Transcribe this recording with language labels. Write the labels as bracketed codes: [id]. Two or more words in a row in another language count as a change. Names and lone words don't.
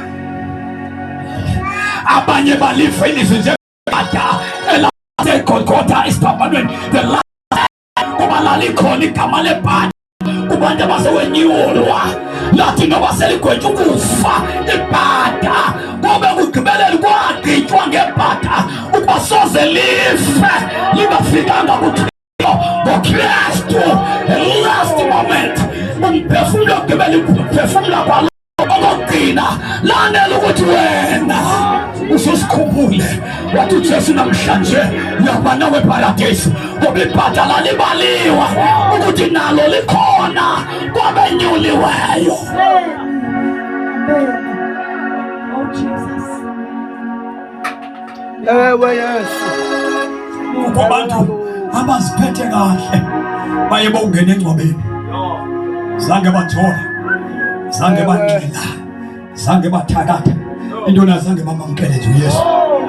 [xh] Abanye balifa ilizwi njengada elaseGolgotha esiphambanweni, [en] the last [xh] kuba lalikhona igama lebhada kubantu abasewenyulwa, lathi noba seligwetya ukufa ibhada, kube kugqibelela kwagqitywa ngebhada ukuba soze life lingafikanga kuThixo ngoKristu. [en] The last moment [xh] umphefumulo ogqibela umphefumula kwalo okugcina lanele ukuthi wena ususikhumbule wathi uJesu namhlanje uyaba nawe eparadesi, ngoba ibhada lalibaliwe ukuthi nalo likhona kwabenyuliweyo. [en] Oh, Jesus. [xh] ewe Yesu. Kukho abantu abaziphethe kahle baye bongena engcwabeni, zange bathola, zange banxila, zange bathakatha, into nazange bamamkele nje uYesu.